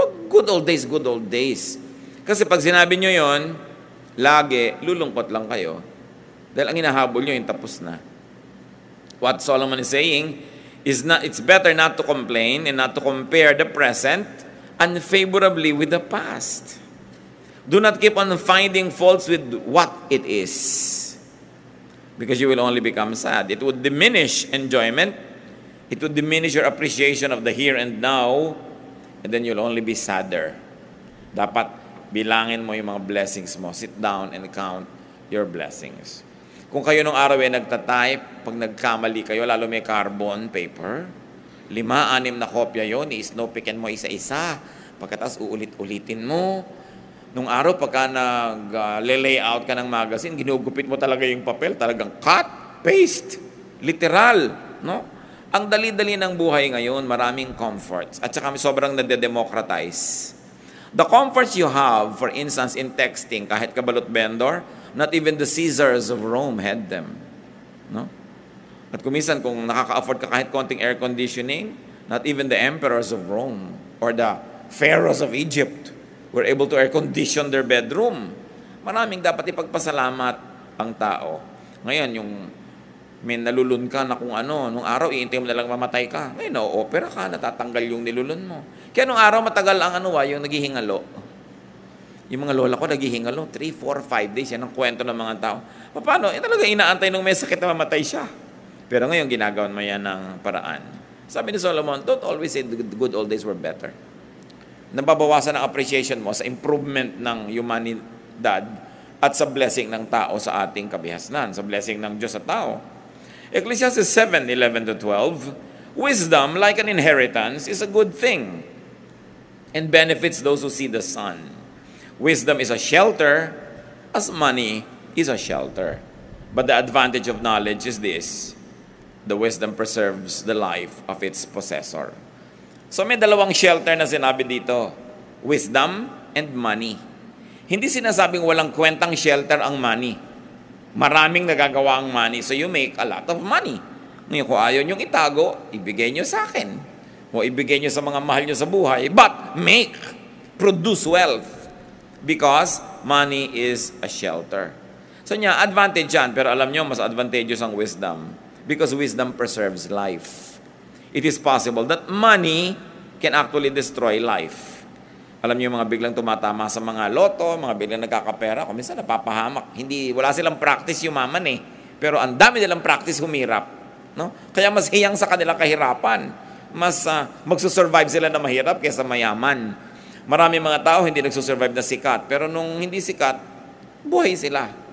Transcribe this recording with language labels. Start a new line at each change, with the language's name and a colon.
English: Good old days, good old days.
Filipino: Kasi pag sinabi nyo yon, lagi, lulungkot lang kayo. Dahil ang hinahabol nyo, yung tapos na.
English: What Solomon is saying, it's better not to complain and not to compare the present unfavorably with the past. Do not keep on finding faults with what it is, because you will only become sad. It would diminish enjoyment. It would diminish your appreciation of the here and now, and then you'll only be sadder.
Filipino: Dapat bilangin mo yung mga blessings mo.
English: Sit down and count your blessings.
Filipino: Kung kayo nung araw ay nagtatype, pag nagkamali kayo, lalo may carbon paper, 5-6 na kopya yon, i-snowpickan mo isa-isa. Pagkatapos uulit-ulitin mo. Nung araw, pagka nag-layout ka ng magazine, ginugupit mo talaga yung papel, talagang cut, paste, literal. No? Ang dali-dali ng buhay ngayon, maraming comforts. At saka sobrang nade-democratize.
English: The comforts you have, for instance, in texting,
Filipino: kahit kabalot vendor,
English: not even the Caesars of Rome had them. No?
Filipino: At kumisan, kung nakaka-afford ka kahit konting air conditioning,
English: not even the emperors of Rome or the pharaohs of Egypt were able to air condition their bedroom.
Filipino: Maraming dapat ipagpasalamat ang tao. Ngayon, yung may nalulun ka na kung ano, nung araw, iintay mo na lang mamatay ka. Ngayon, opera ka, natatanggal yung nilulun mo. Kaya nung araw, matagal ang yung naghihingalo. Yung mga lola ko naghihingalo, 3, 4, 5 days. Yan ang kwento ng mga tao. Paano? Talaga inaantay nung may sakit na mamatay siya. Pero ngayon, ginagawan mo yan ng paraan. Sabi ni Solomon,
English: don't always say the good old days were better.
Filipino: Nababawasan ang appreciation mo sa improvement ng humanidad at sa blessing ng tao sa ating kabihasnan, sa blessing ng Diyos sa tao.
English: Ecclesiastes 7:11-12, wisdom, like an inheritance, is a good thing and benefits those who see the sun. Wisdom is a shelter as money is a shelter. But the advantage of knowledge is this: the wisdom preserves the life of its possessor.
Filipino: So may dalawang shelter na sinabi dito,
English: wisdom and money.
Filipino: Hindi sinasabing walang kwentang shelter ang money. Maraming nagagawa ang money,
English: so you make a lot of money.
Filipino: Ngayon, kung ayaw niyong itago, ibigay niyo sa akin. O ibigay niyo sa mga mahal niyo sa buhay.
English: But produce wealth. Because money is a shelter.
Filipino: So niya, advantage yan. Pero alam niyo, mas advantageous ang wisdom.
English: Because wisdom preserves life. It is possible that money can actually destroy life.
Filipino: Alam niyo yung mga biglang tumatama sa mga loto, mga biglang nagkakapera, kung minsan napapahamak. Wala silang practice yumaman eh. Pero ang dami nilang practice humirap. No? Kaya mas hiyang sa kanilang kahirapan. Mas magsusurvive sila na mahirap kaysa mayaman. Marami mga tao hindi nagsusurvive na sikat. Pero nung hindi sikat, buhay sila.